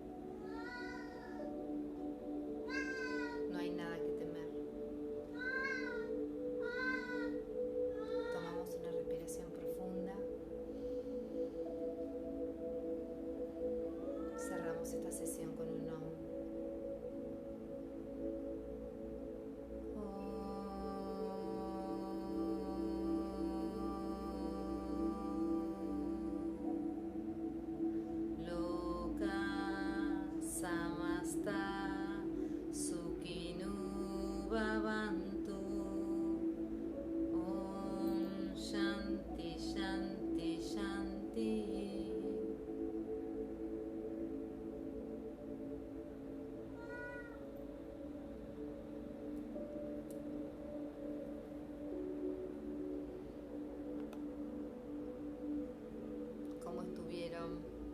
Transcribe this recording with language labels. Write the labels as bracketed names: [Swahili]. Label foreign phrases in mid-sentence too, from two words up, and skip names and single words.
[Spanish] No hay nada que temer. Tomamos una respiración profunda. Cerramos esta sesión con un Om. [Sanskrit] लोकाः समस्ताः सुखिनो भवन्तु. ॐ शान्ति शान्ति शान्ति. [Spanish] ¿Cómo estuvieron?